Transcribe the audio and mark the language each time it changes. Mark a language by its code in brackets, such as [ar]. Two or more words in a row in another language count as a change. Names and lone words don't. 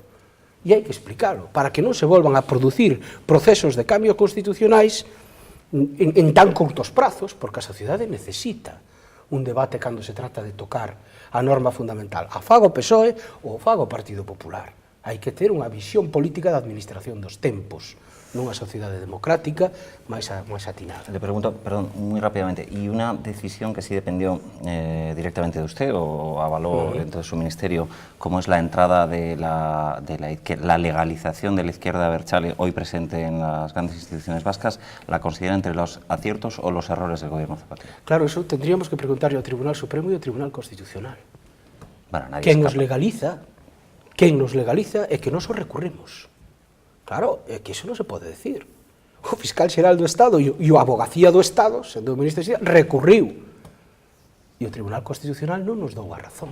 [gl] E hai que explicarlo, para que non se volvan a producir procesos de cambio constitucionais en tan curtos prazos, porque a sociedade necesita un debate cando se trata de tocar a norma fundamental. A faga o PSOE ou a faga o Partido Popular. Hai que ter unha visión política da administración dos tempos, nunha sociedade democrática máis atinada. [es] Le pregunto, perdón, muy rápidamente, ¿y una decisión que sí dependió directamente de usted o avaló dentro de su ministerio, como es la entrada de la legalización de la izquierda abertzale hoy presente en las grandes instituciones vascas, la considera entre los aciertos o los errores del gobierno Zapatero? Claro, eso tendríamos que preguntarle ao Tribunal Supremo e ao Tribunal Constitucional. Bueno, nadie [gl] Quen [es] escapa. [gl] nos legaliza é que nós o recurrimos. Claro, é que iso non se pode decir. O fiscal xeral do Estado e o abogacía do Estado, sendo o ministro de Xestión, recurriu. E o Tribunal Constitucional non nos dou a razón.